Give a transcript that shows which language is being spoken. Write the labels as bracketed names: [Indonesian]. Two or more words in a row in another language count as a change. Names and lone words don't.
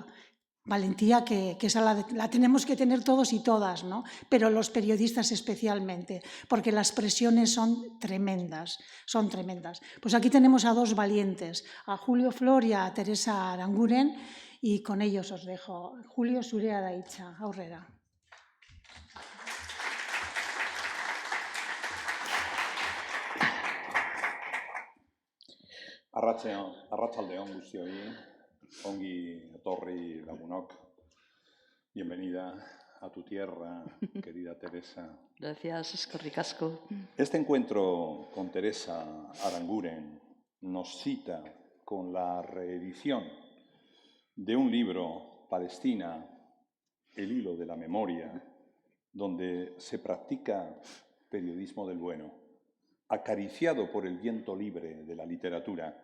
[Spanish] Valentía que esa la tenemos que tener todos y todas, ¿no? Pero los periodistas especialmente, porque las presiones son tremendas, son tremendas. Pues aquí tenemos a dos valientes, a Julio Flor y a Teresa Aranguren, y con ellos os dejo. Julio, [Basque] zurea da hitza, aurrera. Arratsaldeon guztioi, ongi etorri lagunok. [Spanish] Bienvenida a tu tierra, querida Teresa. Gracias, [Basque] eskerrik asko. [Spanish] Este encuentro con Teresa Aranguren nos cita con la reedición de un libro, Palestina, el hilo de la memoria, donde se practica periodismo del bueno, acariciado por el viento libre de la literatura.